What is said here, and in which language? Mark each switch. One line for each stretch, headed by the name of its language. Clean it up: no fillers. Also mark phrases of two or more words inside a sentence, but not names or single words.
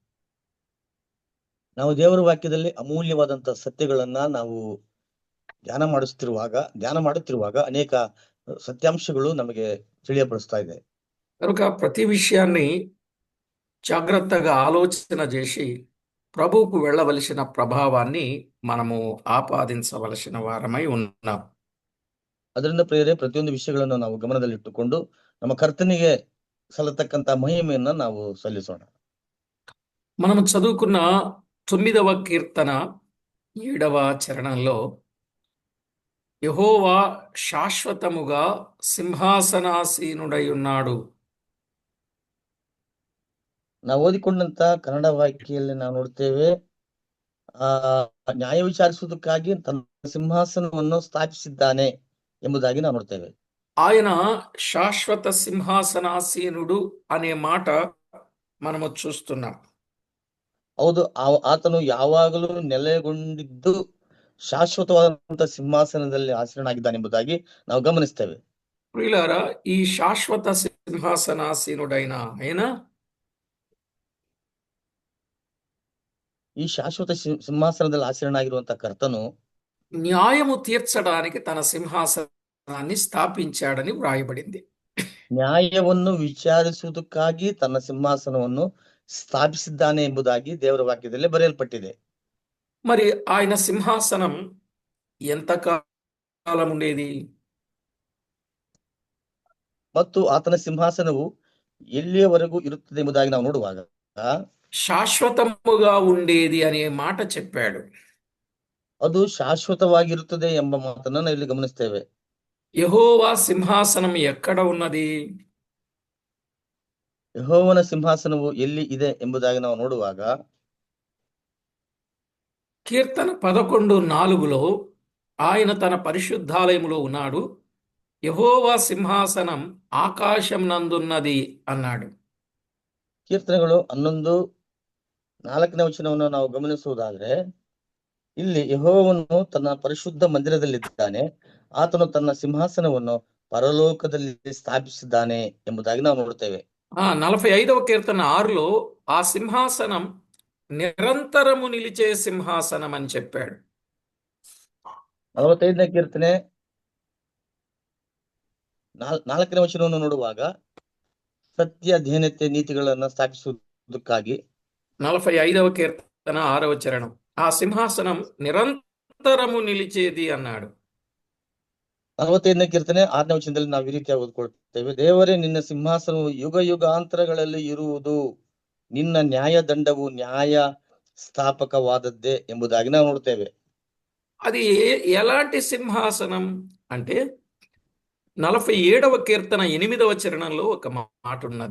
Kannada: ನಾವು ದೇವರ ವಾಕ್ಯದಲ್ಲಿ ಅಮೂಲ್ಯವಾದಂತ ಸತ್ಯಗಳನ್ನ ನಾವು ಧ್ಯಾನ ಮಾಡುತ್ತಿರುವಾಗ ಅನೇಕ ಸತ್ಯಾಂಶಗಳು ನಮಗೆ ತಿಳಿಯಪಡಿಸ್ತಾ ಇದೆ.
Telugu: కనుక ప్రతి విషయాన్ని జాగ్రత్తగా ఆలోచన చేసి ప్రభువుకు వెళ్ళవలసిన ప్రభావాన్ని మనము ఆపాదించవలసిన వారమై ఉన్నాం.
Kannada: ಅದರಿಂದ ಪ್ರಿಯರೇ, ಪ್ರತಿಯೊಂದು ವಿಷಯಗಳನ್ನು ನಾವು ಗಮನದಲ್ಲಿಟ್ಟುಕೊಂಡು ನಮ್ಮ ಕರ್ತನಿಗೆ ಸಲ್ಲತಕ್ಕಂತ ಮಹಿಮೆಯನ್ನ ನಾವು ಸಲ್ಲಿಸೋಣ.
Telugu: మనం చదువుకున్న 9వ కీర్తన 7వ చరణంలో యెహోవా శాశ్వతముగా సింహాసనాసీనుడై ఉన్నాడు.
Kannada: ನಾವು ಓದಿಕೊಂಡಂತ ಕನ್ನಡ ವಾಕ್ಯಲ್ಲಿ ನಾವು ನೋಡ್ತೇವೆ, ಆ ನ್ಯಾಯ ವಿಚಾರಿಸುವುದಕ್ಕಾಗಿ ತನ್ನ ಸಿಂಹಾಸನವನ್ನು ಸ್ಥಾಪಿಸಿದ್ದಾನೆ ಎಂಬುದಾಗಿ ನಾವು ನೋಡ್ತೇವೆ.
Telugu: ఆయన శాశ్వత సింహాసనాసీనుడు అనే మాట మనము చూస్తున్నాం.
Kannada: ಹೌದು, ಆತನು ಯಾವಾಗಲೂ ನೆಲೆಗೊಂಡಿದ್ದು ಶಾಶ್ವತವಾದಂತ ಸಿಂಹಾಸನದಲ್ಲಿ ಆಸೀನನಾಗಿದ್ದಾನೆ ಎಂಬುದಾಗಿ ನಾವು ಗಮನಿಸ್ತೇವೆ.
Telugu: ప్రియులారా, ఈ శాశ్వత సింహాసనాసీనుడైన ఆయన
Kannada: ಈ ಶಾಶ್ವತ ಸಿಂಹಾಸನದಲ್ಲಿ ಆಸೀನನಾಗಿರುವಂತ ಕರ್ತನು
Telugu: న్యాయము తీర్చడానికి తన సింహాసనాన్ని స్థాపించాడని వ్రాయబడింది.
Kannada: ನ್ಯಾಯವನ್ನು ವಿಚಾರಿಸುವುದಕ್ಕಾಗಿ ತನ್ನ ಸಿಂಹಾಸನವನ್ನು ಸ್ಥಾಪಿಸಿದ್ದಾನೆ ಎಂಬುದಾಗಿ ದೇವರ ವಾಕ್ಯದಲ್ಲಿ ಬರೆಯಲ್ಪಟ್ಟಿದೆ.
Telugu: మరి ఆయన సింహాసనం ఎంతకాలం ఉండేది?
Kannada: ಮತ್ತು ಆತನ ಸಿಂಹಾಸನವು ಎಲ್ಲಿಯವರೆಗೂ ಇರುತ್ತದೆ ಎಂಬುದಾಗಿ ನಾವು ನೋಡುವಾಗ
Telugu: శాశ్వతముగా ఉండేది అనే మాట చెప్పాడు.
Kannada: ಅದು ಶಾಶ್ವತವಾಗಿರುತ್ತದೆ ಎಂಬ ಮಾತನ್ನ ನಾವು ಇಲ್ಲಿ ಗಮನಿಸ್ತೇವೆ.
Telugu: యెహోవా సింహాసనం ఎక్కడ ఉన్నది?
Kannada: ಯೆಹೋವನ ಸಿಂಹಾಸನವು ಎಲ್ಲಿ ಇದೆ ಎಂಬುದಾಗಿ ನಾವು ನೋಡುವಾಗ
Telugu: కీర్తన 11:4లో ఆయన తన పరిశుద్ధాలయములో ఉన్నాడు, యెహోవా సింహాసనం ఆకాశం నందున్నది అన్నాడు.
Kannada: ಕೀರ್ತನೆಗಳು 11:4 ವಚನವನ್ನು ನಾವು ಗಮನಿಸುವುದಾದ್ರೆ, ಇಲ್ಲಿ ಯೆಹೋವನು ತನ್ನ ಪರಿಶುದ್ಧ ಮಂದಿರದಲ್ಲಿದ್ದಾನೆ, ಆತನು ತನ್ನ ಸಿಂಹಾಸನವನ್ನು ಪರಲೋಕದಲ್ಲಿ ಸ್ಥಾಪಿಸಿದ್ದಾನೆ ಎಂಬುದಾಗಿ ನಾವು ನೋಡುತ್ತೇವೆ.
Telugu: 45వ కీర్తన 6లో ఆ సింహాసనం నిరంతరము నిలిచే సింహాసనం అని చెప్పాడు.
Kannada: 45ನೇ ಕೀರ್ತನೆ 4ನೇ ವಚನವನ್ನು ನೋಡುವಾಗ ಸತ್ಯ, ಧೀನತೆ, ನೀತಿಗಳನ್ನ ಸ್ಥಾಪಿಸುವುದಕ್ಕಾಗಿ
Telugu: 45వ కీర్తన 6వ చరణం, ఆ సింహాసనం నిరంతరము నిలిచేది అన్నాడు.
Kannada: 45ನೇ ಕೀರ್ತನೆ 6ನೇ ವಚನದಲ್ಲಿ ನಾವು ಈ ರೀತಿಯಾಗಿ ಓದ್ಕೊಳ್ತೇವೆ, ದೇವರೇ ನಿನ್ನ ಸಿಂಹಾಸನವು ಯುಗ ಯುಗಾಂತರಗಳಲ್ಲಿ ಇರುವುದು, ನಿನ್ನ ನ್ಯಾಯದಂಡವು ನ್ಯಾಯ ಸ್ಥಾಪಕವಾದದ್ದೇ ಎಂಬುದಾಗಿ ನಾವು ನೋಡ್ತೇವೆ.
Telugu: అది ఎలాంటి సింహాసనం అంటే 47వ కీర్తన 8వ చరణంలో ఒక మాట ఉన్నది.